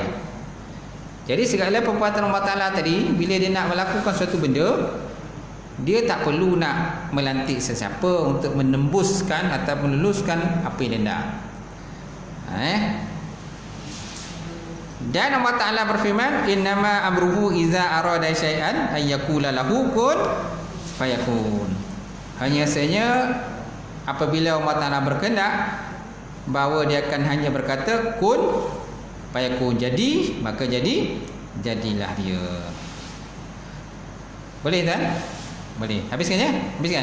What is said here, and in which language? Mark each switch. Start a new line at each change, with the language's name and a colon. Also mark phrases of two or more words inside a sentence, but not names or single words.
Malay: Jadi segala perbuatan Allah Ta'ala tadi, bila dia nak melakukan suatu benda, dia tak perlu nak melantik sesiapa untuk menembuskan atau meluluskan apa yang dia nak. Dan Allah Ta'ala berfirman,
Arabic: إنما أمره إذا أراد شيئا أن يقول له كن فيكون.
Malay: Hanya saja apabila Allah Ta'ala berkehendak, bahawa dia akan hanya berkata
Arabic: كن فيكون,
Malay: jadi, maka jadilah dia. Boleh tak? Boleh. Habiskan ya? Habiskan.